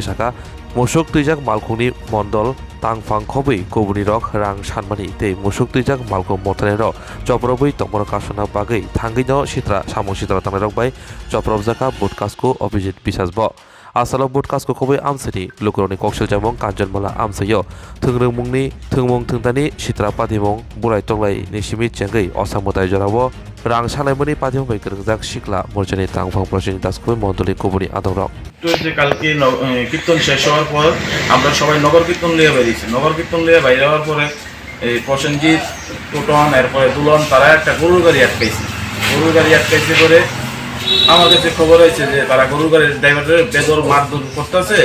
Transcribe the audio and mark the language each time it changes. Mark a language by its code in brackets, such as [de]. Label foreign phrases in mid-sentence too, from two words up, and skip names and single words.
[trp] साखा मुसुक तुइजाक मालखुंनि मण्डल तांफां खबै गुबुननि रक रां सानमानि ते मुसुक तुइजाक मालखुं मथानेर चप्रबै तमर कासना बागै थांगैनो सित्रा सामु सित्रा तांनाय रकबाय चप्रबजाका बडकास्टको अभिजित बिसासब आसाल बडकास्टको खबै आमसिनि लुकुरनि कक्सेल जामं कान्जनमाला आमसयो थोंरोंमुंनि थोंमुं थोंदानि सित्रा पादिमं बुराय तंलाय निसिमि चेंगै असामुदाय जरावो रां सालायमनि पादिमं बै गोरजाक सिकला मोरजानि तांफां प्रसेन दासखौ मण्डली गुबुनि आदरक [bn] কালকে কীর্তন শেষ হওয়ার পর আমরা সবাই নগর কীর্তন লিয়ে বেরিয়েছি। নগর কীর্তন লিয়ে বাইরে হওয়ার পরে এই প্রসেনজিৎ, টোটন, এরপরে দুলন তারা একটা গরুর গাড়ি আটকাইছে। গরুর গাড়ি আটকাইছে করে আমার কাছে খবর হয়েছে যে তারা গরুর গাড়ির ড্রাইভারের বেদর মারধর করতেছে।